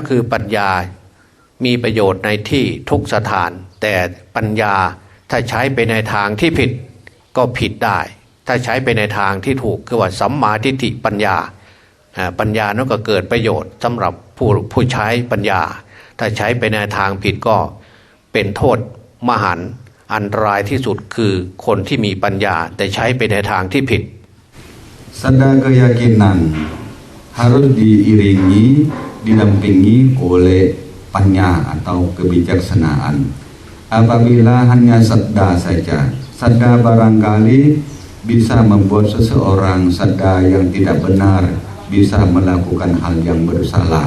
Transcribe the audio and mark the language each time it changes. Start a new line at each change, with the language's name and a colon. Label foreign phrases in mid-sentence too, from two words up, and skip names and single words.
Thai: คือปัญญามีประโยชน์ในที่ทุกสถานแต่ปัญญาถ้าใช้ไปในทางที่ผิดก็ผิดได้ถ้าใช้ไปในทางที่ถูกคือว่าสัมมาทิฏฐิปัญญาปัญญานั้นก็เกิดประโยชน์สำหรับผู้ใช้ปัญญาถ้าใช้ไปในทางผิดก็เป็นโทษมหันต์อันตรายที่สุดคือคนที่มีปัญญาแต่ใช้ไปในทางที่ผิด
Indonesian: Sada keyakinan harus diiringi, didampingi oleh panya atau kebijaksanaan. Apabila hanya sadda saja, sadda barangkali bisa membuat seseorang sadda yang tidak benar, bisa melakukan hal yang bersalah.